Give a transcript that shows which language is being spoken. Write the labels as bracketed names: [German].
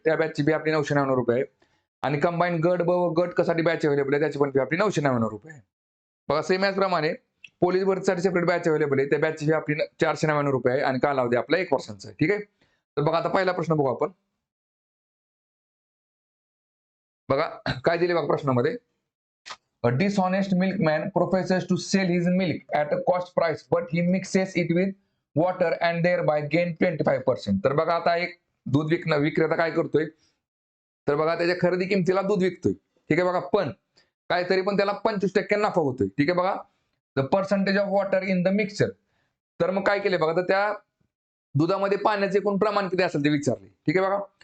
[Marathi] त्या बॅचची फी आपली 999 रुपये आहे. आणि कंबाईन गट ब व गट कसाठी बॅच अवेलेबल आहे त्याची पण फी आपली 999 रुपये आहे. बघा सेम याचप्रमाणे पोलीस भरतीसाठी सेपरेट बॅच अवेलेबल आहे. त्या बॅचची फी आपली 499 रुपये आहे आणि कालावधी आपला 1 वर्षांचा आहे. ठीक आहे. तर बघा आता पहिला प्रश्न बघू आपण. बघा काय दिले बघा प्रश्नामध्ये. [English] A dishonest milkman professes to sell his milk at a cost price, but he mixes it with water and thereby gain 25%. [Marathi] तर बघा आता एक दूध विक्रेता काय करतोय, तर बघा त्याच्या खरेदी किमतीला दूध विकतोय. ठीक आहे बघा, पण काहीतरी पण त्याला 25% नफा होतोय. ठीक आहे बघा. [English] The percentage of water in the mixture. [Marathi] तर मग काय केले बघा, तर त्या दुधामध्ये पाण्याचे एकूण प्रमाण किती असेल ते विचारले. ठीक आहे बघा.